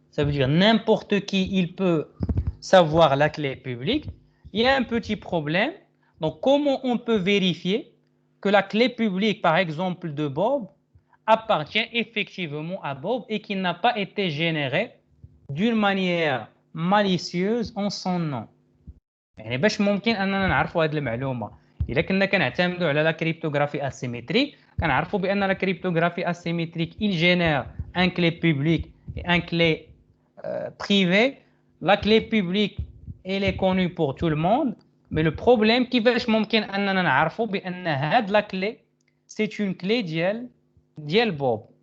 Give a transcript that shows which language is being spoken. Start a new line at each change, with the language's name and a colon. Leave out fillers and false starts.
French: Ça veut dire n'importe qui, il peut savoir la clé publique. Il y a un petit problème. Donc, comment on peut vérifier que la clé publique, par exemple, de Bob, appartient effectivement à Bob et qu'il n'a pas été généré d'une manière malicieuse en son nom.
Arabic: يعني باش ممكن اننا نعرفوا هذه المعلومه الا كنا كنعتمدوا على لا كريبتوغرافي اسيمتريك كنعرفوا بان لا كريبتوغرافي اسيمتريك
French: il génère un clé public et un clé privé. La clé publique elle est connue pour tout le monde, mais le problème
Arabic: كيفاش ممكن اننا نعرفوا بان هاد لا
French: clé c'est une clé
Arabic: ديال
French: Bob.